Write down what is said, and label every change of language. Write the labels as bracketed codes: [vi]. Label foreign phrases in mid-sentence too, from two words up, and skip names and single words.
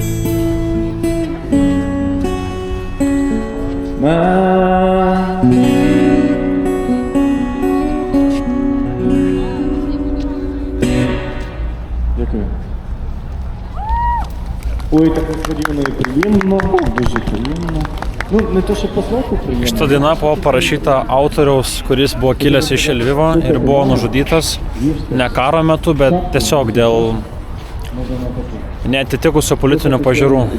[uk] Дякую. Ой, так несподівано і приємно, дуже приємно. [lt] Nu, ne to, [uk] що послухав приємно. [lt] Šita daina buvo parašyta autoriaus, kuris buvo kilęs iš Lvivo ir buvo nužudytas ne karo metu, bet tiesiog dėl neatitikusio politinių pažiūrų.